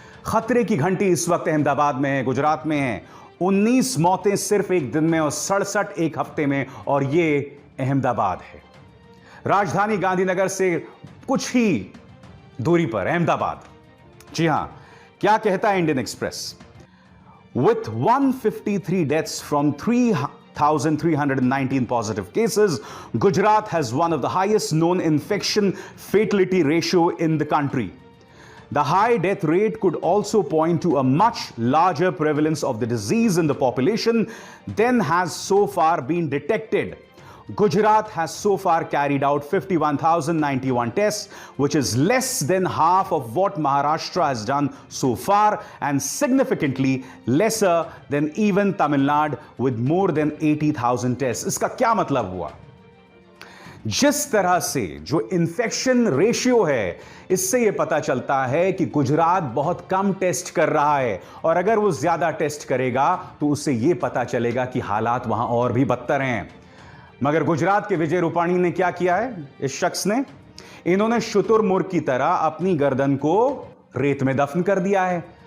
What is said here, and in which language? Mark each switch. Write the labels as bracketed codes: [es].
[hi] खतरे की घंटी इस वक्त अहमदाबाद में है, गुजरात में है। 19 मौतें सिर्फ एक दिन में और 67 एक हफ्ते में, और ये अहमदाबाद है। राजधानी गांधीनगर से कुछ ही दूरी पर अहमदाबाद। जी हां, क्या कहता है Indian express? [en] With 153 deaths from 3,319 positive cases, Gujarat has one of the highest known infection fatality ratio in the country. The high death rate could also point to a much larger prevalence of the disease in the population than has so far been detected. Gujarat has so far carried out 51,091 tests, which is less than half of what Maharashtra has done so far and significantly lesser than even Tamil Nadu with more than 80,000 tests. [hi] इसका क्या मतलब हुआ? जिस तरह से जो infection ratio है, इससे यह पता चलता है कि गुजरात बहुत कम टेस्ट कर रहा है, और अगर वो ज्यादा टेस्ट करेगा तो उससे यह पता चलेगा कि हालात वहां और भी बदतर हैं। मगर गुजरात के विजय रूपाणी ने क्या किया है? इस शख्स ने, इन्होंने शुतुरमुर्ग की तरह अपनी गर्दन को रेत में दफन कर दिया है।